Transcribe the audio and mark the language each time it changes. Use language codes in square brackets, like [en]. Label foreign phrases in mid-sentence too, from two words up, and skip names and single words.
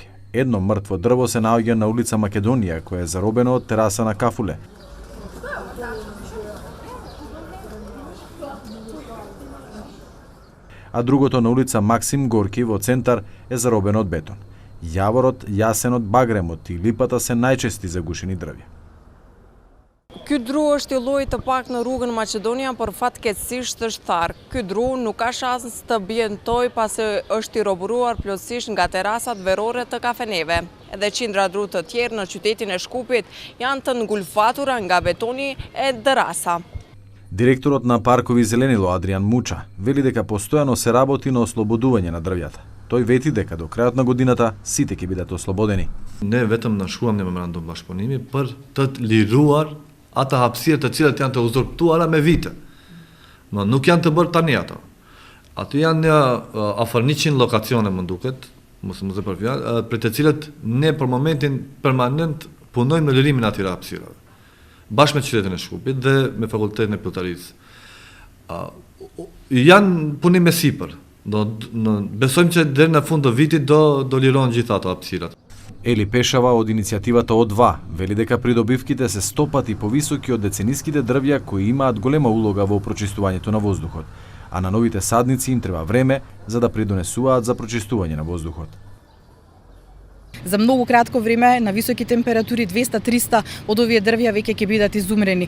[mk] Едно мртво дрво се наоѓа на улица Македонија, која е заробено од тераса на кафуле. А другото на улица Максим Горки во центар е заробено од бетон. Јаворот, јасенот, багремот и липата се најчести загушени дрвја. [sq] Ky dru është i llojit të pak në rrugën Maqedonia, por fatkeqësisht është tharë. Ky dru nuk ka shans të bjentoj pasi është i roburuar plotësisht nga terasat verore të kafeneve. Edhe qindra dru të tjerë në qytetin e Shkupit janë të ngulfatura nga betoni e dërasa. [mk] Директорот на Паркови Зеленило Адриан Муча вели дека постојано се работи на ослободување на дрвјата. Тој вети дека до крајот на годината сите ќе бидат ослободени. [sq] Ne vetëm nënshkruam një memorandum bashkëpunimi për të liruar ata hapësirë të cilat janë të uzurpuara me vite. Nuk janë të bërë tani ato. Aty janë afër 100 lokacione më duket, mos e për fjalë, për të cilët ne për momentin permanent punojmë në lirimin e atyre hapësirave. Bashkë me qytetin e Shkupit dhe me fakultetin e Pilltarisë. Janë punime sipër. Besojmë që deri në fund të vitit do lirohen gjithë ato hapësirat. [mk] Ели Пешава од иницијативата О2 вели дека придобивките се 100 пати повисоки од децениските дрвја кои имаат голема улога во прочистувањето на воздухот, а на новите садници им треба време за да придонесуваат за прочистување на воздухот. За многу кратко време, на високи температури, 200-300 од овие дрвја веќе ќе бидат изумрени.